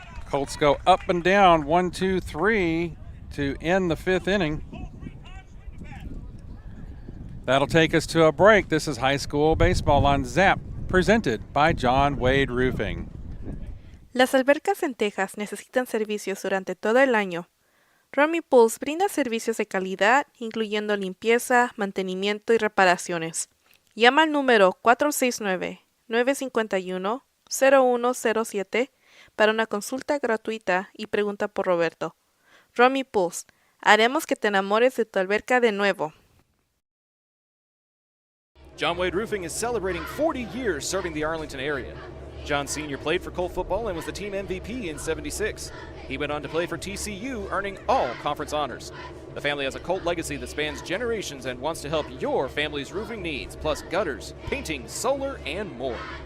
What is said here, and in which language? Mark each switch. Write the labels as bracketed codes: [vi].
[en] Colts go up and down 1, 2, 3 to end the 5th inning. That'll take us to a break. This is high school baseball on ZAP, presented by John Wade Roofing. [es] Las albercas en Texas necesitan servicios durante todo el año. Romy Pools brinda servicios de calidad, incluyendo limpieza, mantenimiento y reparaciones. Llama al número 469-951-0107 para una consulta gratuita y pregunta por Roberto. Romy Pools, haremos que te enamores de tu alberca de nuevo. [en] John Wade Roofing is celebrating 40 years serving the Arlington area. John Sr. played for Colt football and was the team MVP in '76. He went on to play for TCU, earning all conference honors. The family has a Colt legacy that spans generations and wants to help your family's roofing needs, plus gutters, painting, solar, and more.